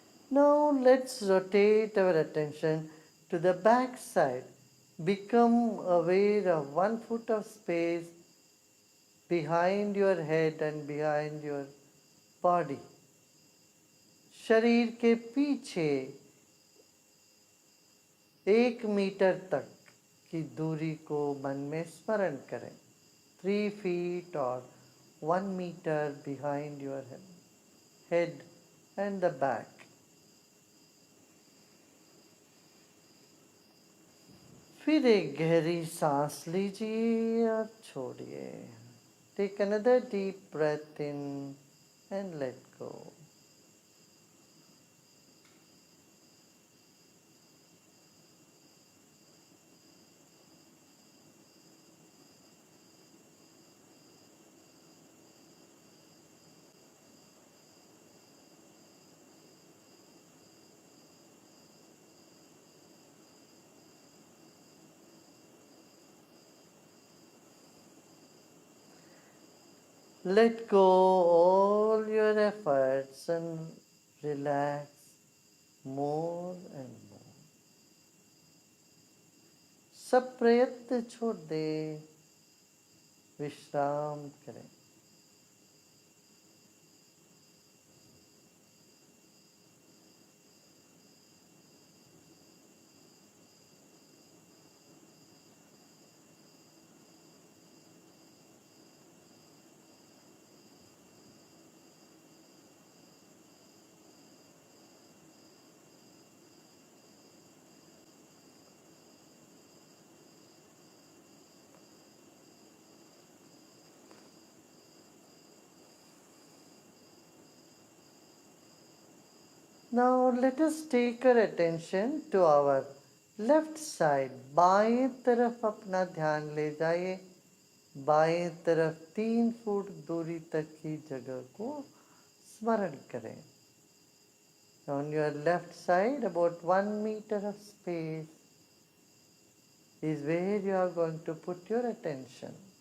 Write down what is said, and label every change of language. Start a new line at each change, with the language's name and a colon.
English: Now let's rotate our attention to the back side. Become aware of 1 foot of space behind your head and behind your body.
Hindi: शरीर के पीछे 1 metre तक की दूरी को मन में स्मरण करें.
English: 3 feet or 1 meter behind your head and the back.
Hindi: फिर एक गहरी सांस लीजिए और छोड़िए.
English: Take another deep breath in and let go. Let go all your efforts and relax more and more.
Hindi: सब प्रयत्न छोड़ दे, विश्राम करें.
English: Now let us take our attention to our left side.
Hindi: बाएं तरफ अपना ध्यान ले जाइए. बाएं तरफ 3 फुट दूरी तक की जगह को स्मरण करें.
English: On your left side, about 1 meter of space is where you are going to put your attention.